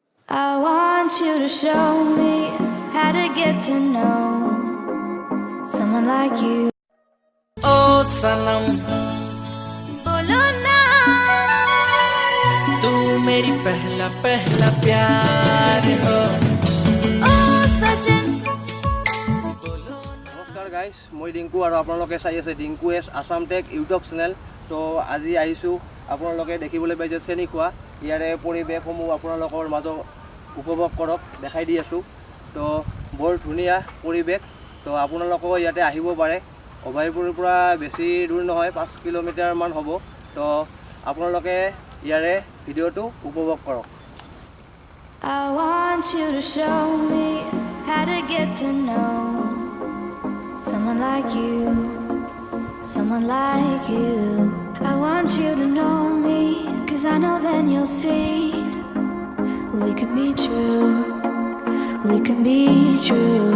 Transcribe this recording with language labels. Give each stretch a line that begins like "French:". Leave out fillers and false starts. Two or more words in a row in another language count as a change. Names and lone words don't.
English: I want you to show me how to get to know someone like you.
Hindi: Oh Sanam, Bolo na, तू मेरी पहला पहला प्यार हो. oh sajan.
Assamese: নমস্কাৰ গাইজ, মই ডিংকু আৰু আপোনালোকে চাই আছে ডিংকু এছ আছাম টেক ইউটিউব চেনেল. তো আজি আহিছোঁ, আপোনালোকে দেখিবলৈ পাইছে চেনি খোৱা ইয়াৰে পৰিৱেশসমূহ আপোনালোকৰ মাজত উপভোগ কৰক, দেখাই দি আছোঁ. তো বৰ ধুনীয়া পৰিৱেশ. তো আপোনালোকেও ইয়াতে আহিব পাৰে. অভয়পুৰৰ পৰা বেছি দূৰ নহয়, 5 কিলোমিটাৰমান হ'ব. তো আপোনালোকে ইয়াৰে ভিডিঅ'টো উপভোগ কৰক.
English: I want you to show me how to get to know someone like you, someone like you. I want you to know me, 'cause I know then you'll see we could be true, we can be true.